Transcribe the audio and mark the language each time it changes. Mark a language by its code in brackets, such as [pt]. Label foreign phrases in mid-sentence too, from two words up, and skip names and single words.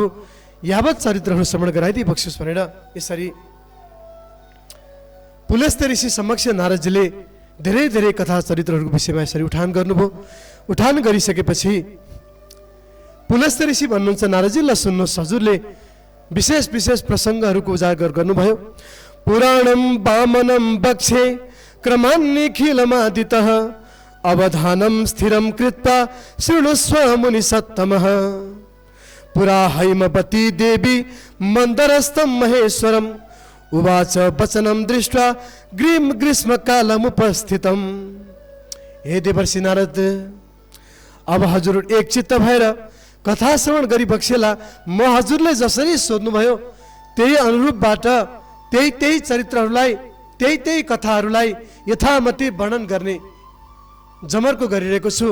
[ne] यावत चरित्रहरू श्रवण गराइदिनुहोस् भनेर यसरी पुलस्त ऋषि समक्ष नारदजीले धेरै धेरै कथा चरित्रहरूको विषयमा यसरी उठान गर्नुभयो। उठान गरिसकेपछि पुलस्त ऋषि भन्नुहुन्छ, नारदजी ल सुन्नुहोस्, हजुरले विशेष प्रसङ्गहरूको उजागर गर्नुभयो। [sa] पुराणम वामनम बक्षे क्रमान्निखिलमादितः अवधानम स्थिरम कृत्वा शृणुस्व मुनि सत्तमः। पुरा हैमवती देवी मन्दरस्थं महेश्वरम उवाच वचनम दृष्ट्वा ग्रीष्मकालमुपस्थितम्। [ne] हे देवर्षि नारद, अब हजुर एकचित्त भएर कथा श्रवण गरी बक्सेला म हजुरले जसरी सोध्नुभयो त्यही अनुरूपबाट त्यही चरित्रहरूलाई, त्यही कथाहरूलाई यथामति वर्णन गर्ने जमर्को गरिरहेको छु।